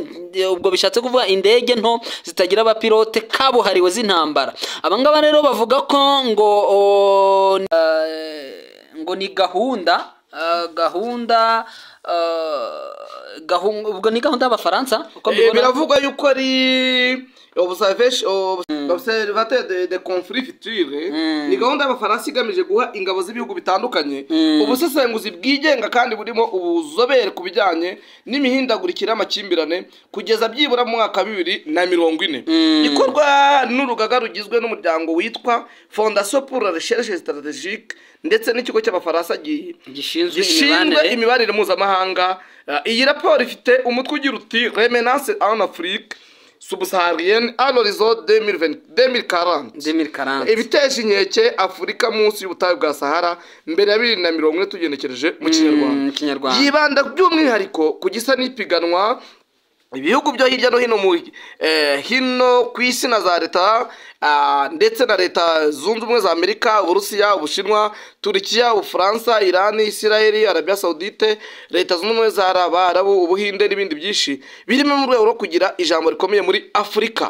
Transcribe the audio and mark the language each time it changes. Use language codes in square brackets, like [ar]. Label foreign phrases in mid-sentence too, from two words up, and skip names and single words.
[rw] Ubwo bishatse kuvuga indege nto zitagira abapilote kabuhariwe z'intambara. Abangaba rero bavuga ko ngo ni gahunda ubwo ni gahunda y'Abafaransa. Biravugwa yuko ari [fr] observateur de conflit future. [rw] Ni gahunda y'Abafaransa igamije guha ingabo z'ibihugu bitandukanye ubusesenguzi bwigenga kandi burimo ubuzobere ku bijyanye n'imihindagurikire y'amakimbirane kugeza byibura mu mwaka 2040. Ikorwa n'urugaga rugizwe n'umuryango witwa Fondation pour la Recherche Stratégique ndetse n'ikigo cy'Abafaransa gishinzwe imibanire mpuzamahanga. Iyi raporo ifite umutwe ugira uti Remenance en Afrique, subsaharienne à l'horizon 2040 ibiteje inkeke Afurika munsi y'ubutayu bwa Sahara mbere ya 2040 tugenekereje mu Kinyarwanda yibanda by'umwihariko ku gisa n'ipiganwa ibihugu byo hirya no hino hino ku isi na za leta ndetse na leta zunze ubumwe za Amerika, Uburusiya, Ubushinwa, Turkiya, Ubufaransa, Iran, Israel, Arabia Saudite, leta zunze ubumwe za Arabu, Ubuhinde n'ibindi byinshi birimo mu rwego rwo kugira ijambo rikomeye muri Afurika.